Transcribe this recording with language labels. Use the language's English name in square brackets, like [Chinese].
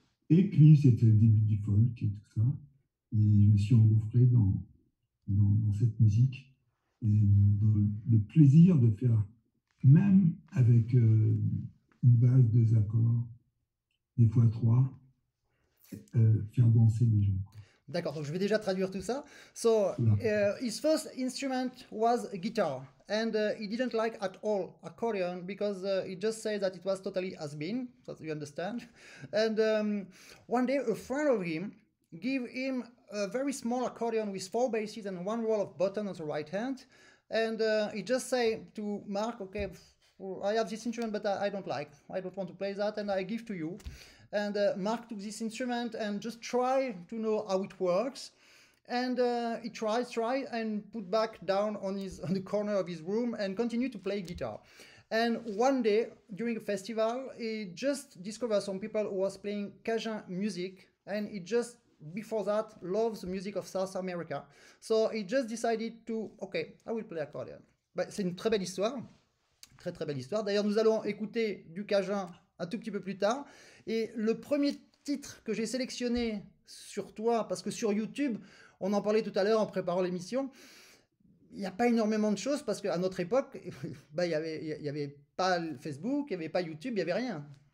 [French] Et puis, c'était le début du folk et tout ça. Et je me suis engouffré dans cette musique. Et dans le plaisir de faire, même avec une base, 2 accords, des fois 3, faire danser les gens. D'accord, donc je vais déjà traduire tout ça. [English] So, his first instrument was a guitar, and he didn't like at all accordion because he just said that it was totally has-been, so you understand. And one day a friend of him gave him a very small accordion with 4 basses and 1 row of buttons on the right hand, and he just said to Marc, okay, I have this instrument but I don't want to play that, and I give to you. And Marc took this instrument and just tried to know how it works. And he tried and put back down on the corner of his room and continued to play guitar. And one day during a festival, he just discovered some people who was playing Cajun music, and he just before that loves the music of South America. So he just decided to, okay, I will play accordion. [French] C'est une très belle histoire, très belle histoire. D'ailleurs, nous allons écouter du Cajun un tout petit peu plus tard. Et le premier titre que j'ai sélectionné sur toi, parce que sur YouTube, on en parlait tout à l'heure en préparant l'émission, il n'y a pas énormément de choses, parce qu'à notre époque, il n'y avait pas Facebook, il n'y avait pas YouTube, il n'y avait rien.